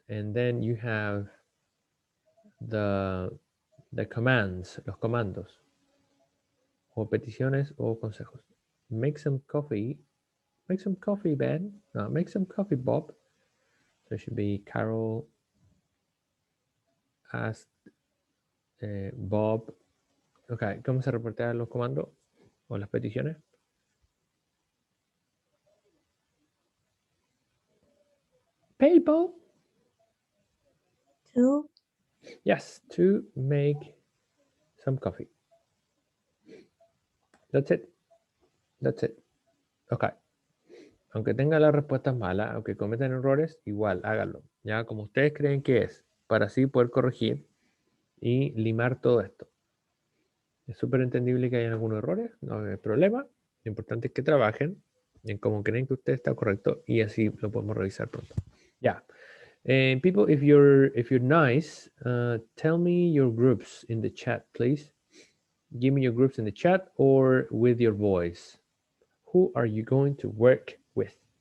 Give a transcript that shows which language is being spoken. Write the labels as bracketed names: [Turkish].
[English] And then you have the commands, [Spanish] los comandos, o peticiones o consejos. [English] Make some coffee. Make some coffee, Ben. No, make some coffee, Bob. So it should be Carol asked Bob. [Spanish] Okay, ¿cómo se reportan los comandos o las peticiones? [English] People. To Yes, to make some coffee. That's it. That's it. Okay. [Spanish] Aunque tenga las respuestas malas, aunque cometan errores, igual háganlo. Ya como ustedes creen que es, para así poder corregir y limar todo esto. Es súper entendible que hayan algunos errores, no hay problema. Lo importante es que trabajen en cómo creen que usted está correcto y así lo podemos revisar pronto. Ya. [English] And people, if you're nice, tell me your groups in the chat, please. Give me your groups in the chat or with your voice. Who are you going to work with?